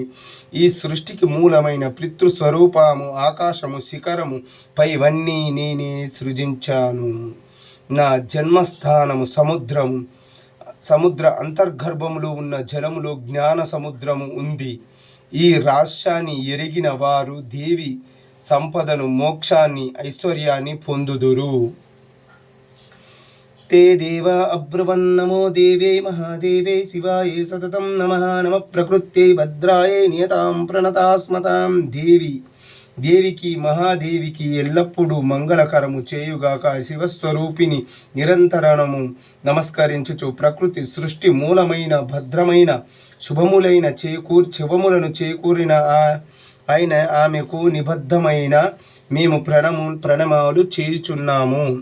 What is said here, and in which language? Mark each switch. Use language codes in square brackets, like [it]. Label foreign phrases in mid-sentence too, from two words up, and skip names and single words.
[te] ఈ సృష్టికి మూలమైన పితృస్వరూపము ఆకాశము శిఖరము పైవన్నీ నేనే సృజించాను. నా జన్మస్థానము సముద్ర అంతర్గర్భములో ఉన్న జలములో జ్ఞాన సముద్రము ఉంది. ఈ రహస్యాన్ని ఎరిగిన వారు దేవి సంపదను మోక్షాన్ని ఐశ్వర్యాన్ని పొందుదురు. [sa] ते देवा अब्रुवन्नमो देवे महादेवे शिवाय सततं नमः नमः प्रकृत्यै भद्रायै नियतां प्रणतास्मतां. [te] దేవికి మహాదేవికి ఎల్లప్పుడూ మంగళకరము చేయుగాక. శివస్వరూపిణి నిరంతరము నమస్కరించుచు ప్రకృతి సృష్టి మూలమైన భద్రమైన శుభములను చేకూరిన ఆయన ఆమెకు నిబద్ధమైన మేము ప్రణమాలు చేయుచున్నాము.